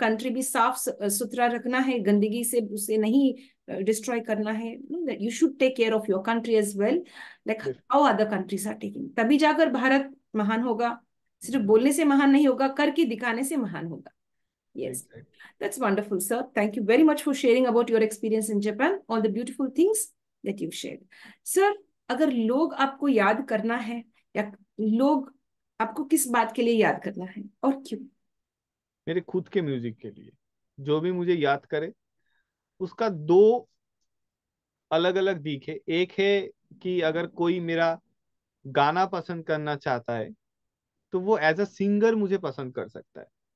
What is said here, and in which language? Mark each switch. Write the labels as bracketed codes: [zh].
[hi] Country भी साफ सुथरा रखना है, गंदगी से उसे नहीं डिस्ट्रॉय करना है। [en] you should take care of your country as well, like how other countries are taking, [hi] तभी जाकर भारत महान होगा। सिर्फ बोलने से महान नहीं होगा, करके दिखाने से महान होगा। [en] Yes, exactly. that's wonderful, sir. Thank you very much for sharing about your experience in Japan, all the beautiful things that you've shared. [hi] Sir, अगर लोग आपको याद करना है, या लोग आपको किस बात के लिए याद करना है और क्यों? मेरे खुद के म्यूजिक के लिए, जो भी मुझे याद करे, उसका दो अलग अलग दिख है। एक है कि अगर कोई मेरा गाना पसंद करना चाहता है, तो वो एज अ सिंगर मुझे पसंद कर सकता है।